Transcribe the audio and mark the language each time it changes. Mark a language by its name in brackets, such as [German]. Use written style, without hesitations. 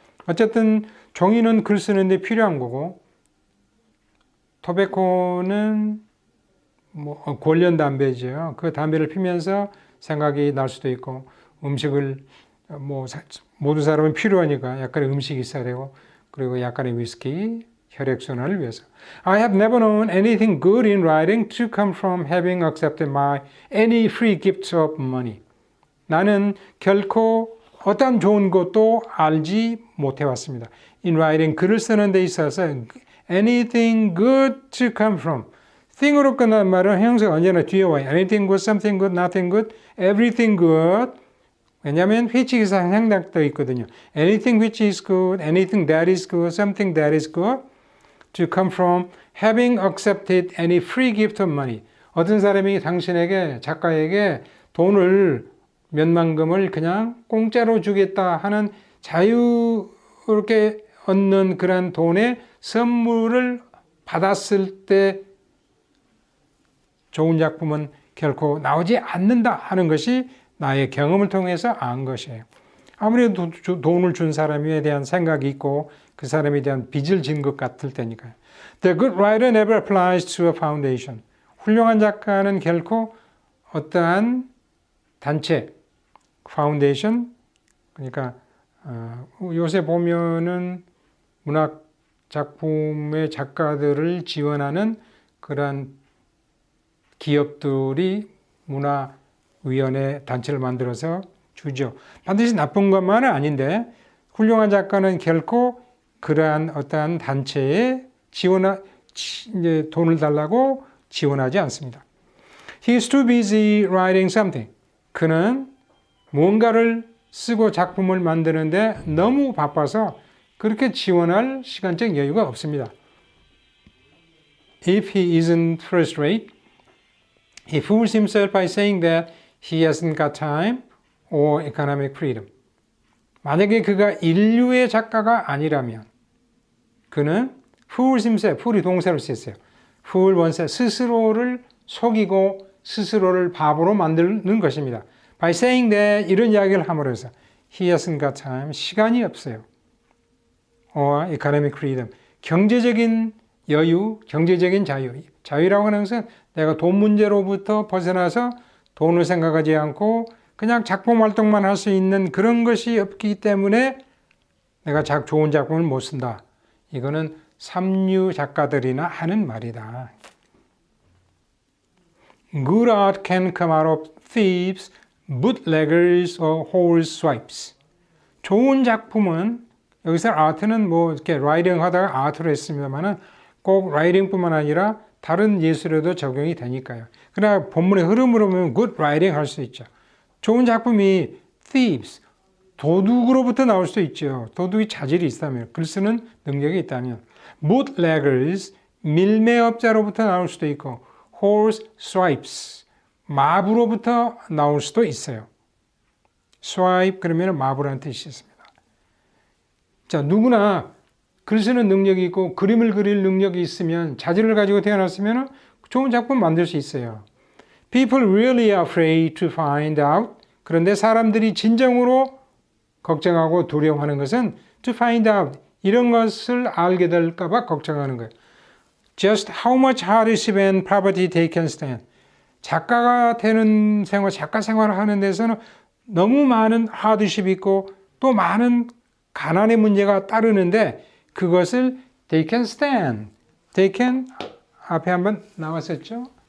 [Korean] 어쨌든 종이는 글 쓰는데 필요한 거고 토베코는 뭐 권련 담배죠. 그 담배를 피면서 생각이 날 수도 있고 음식을 뭐 모든 사람은 필요하니까 약간의 음식이 있어야 되고 그리고 약간의 위스키, 혈액순환을 위해서. [English] I have never known anything good in writing to come from having accepted my any free gift of money. [Korean] 나는 결코 어떤 좋은 것도 알지 못해왔습니다. [English] In writing, [Korean] 글을 쓰는 데 있어서 [English] anything good to come from. [Korean] thing으로 끝난 말은 형용사가 언제나 뒤에 와요. [English] anything good, something good, nothing good, everything good. [Korean] 왜냐하면 which 기사 생략되어 있거든요. [English] anything which is good, anything that is good, something that is good to come from having accepted any free gift of money. [Korean] 어떤 사람이 당신에게, 작가에게 돈을 몇만금을 그냥 공짜로 주겠다 하는 자유롭게 얻는 그런 돈의 선물을 받았을 때 좋은 작품은 결코 나오지 않는다 하는 것이 나의 경험을 통해서 안 것이에요. 아무래도 돈을 준 사람에 대한 생각이 있고 그 사람에 대한 빚을 진 것 같을 때니까요. [English] The good writer never applies to a foundation. [Korean] 훌륭한 작가는 결코 어떠한 단체, 파운데이션, 그러니까 요새 보면은 문학 작품의 작가들을 지원하는 그런 기업들이 문화위원회 단체를 만들어서 주죠. 반드시 나쁜 것만은 아닌데 훌륭한 작가는 결코 그러한 어떠한 단체에 이제 돈을 달라고 지원하지 않습니다. [English] He is too busy writing something. [Korean] 그는 무언가를 쓰고 작품을 만드는데 너무 바빠서 그렇게 지원할 시간적 여유가 없습니다. [English] If he isn't first rate, he fools himself by saying that he hasn't got time or economic freedom. [Korean] 만약에 그가 인류의 작가가 아니라면 그는 [English] fools himself, [Korean] fool이 동사로 쓰였어요. fool 원세, 스스로를 속이고 스스로를 바보로 만드는 것입니다. [English] By saying that [Korean] 이런 이야기를 함으로써 [English] he hasn't got time, [Korean] 시간이 없어요. [English] or economic freedom, [Korean] 경제적인 여유, 경제적인 자유. 자유라고 하는 것은 내가 돈 문제로부터 벗어나서 돈을 생각하지 않고 그냥 작품 활동만 할 수 있는 그런 것이 없기 때문에 내가 좋은 작품을 못 쓴다. 이거는 삼류 작가들이나 하는 말이다. [English] Good art can come out of thieves, bootleggers or horse swipes. [Korean] 좋은 작품은 여기서 아트는 뭐 이렇게 라이팅 하다가 아트로 했습니다만은 꼭 라이팅뿐만 아니라 다른 예술에도 적용이 되니까요. 그러나 본문의 흐름으로 보면 [English] good writing [Korean] 할 수 있죠. 좋은 작품이 thieves, 도둑으로부터 나올 수도 있죠. 도둑이 자질이 있다면, 글 쓰는 능력이 있다면. bootleggers, 밀매업자로부터 나올 수도 있고 horse swipes, 마부로부터 나올 수도 있어요. swipe 그러면 마부라는 뜻이 있습니다. 자, 누구나 글 쓰는 능력이 있고 그림을 그릴 능력이 있으면 자질을 가지고 태어났으면 좋은 작품 만들 수 있어요. [English] People really are afraid to find out. [Korean] 그런데 사람들이 진정으로 걱정하고 두려워하는 것은 [English] to find out. [Korean] 이런 것을 알게 될까 봐 걱정하는 거예요. [English] Just how much hardship and poverty they can stand. [Korean] 작가가 되는 생활, 작가 생활을 하는 데서는 너무 많은 hardship이 있고 또 많은 가난의 문제가 따르는데 그것을 [English] they can stand. They can [Korean] 앞에 한번 나왔었죠?